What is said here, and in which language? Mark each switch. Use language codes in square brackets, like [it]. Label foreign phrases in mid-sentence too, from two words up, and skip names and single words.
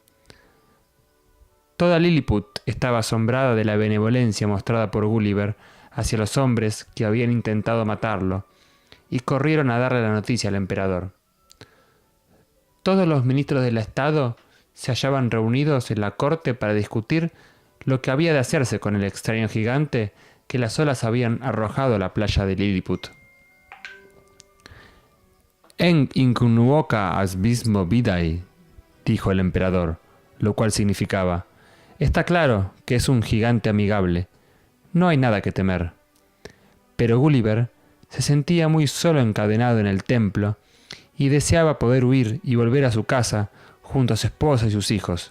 [es] Toda Lilliput estaba asombrada de la benevolencia mostrada por Gulliver hacia los hombres que habían intentado matarlo, y corrieron a darle la noticia al emperador. Todos los ministros del Estado se hallaban reunidos en la corte para discutir lo que había de hacerse con el extraño gigante que las olas habían arrojado a la playa de Lilliput. En incunuoca asbismo vidae, dijo el emperador, lo cual significaba: está claro que es un gigante amigable, no hay nada que temer. Pero Gulliver se sentía muy solo encadenado en el templo y deseaba poder huir y volver a su casa junto a su esposa y sus hijos.